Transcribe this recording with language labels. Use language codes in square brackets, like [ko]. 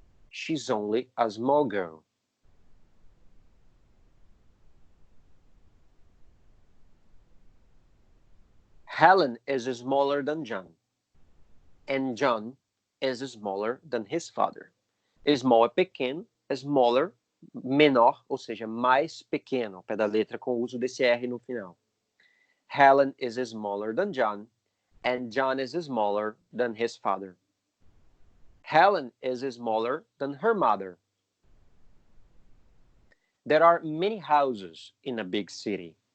[en] She's only a small girl. Helen is smaller than John. And John is smaller than his father. [pt] Small é pequeno, smaller, menor, ou seja, mais pequeno, ao pé da letra, com o uso desse R no final. [en] Helen is smaller than John, and John is smaller than his father. Helen is smaller than her mother. There are many houses in a big city.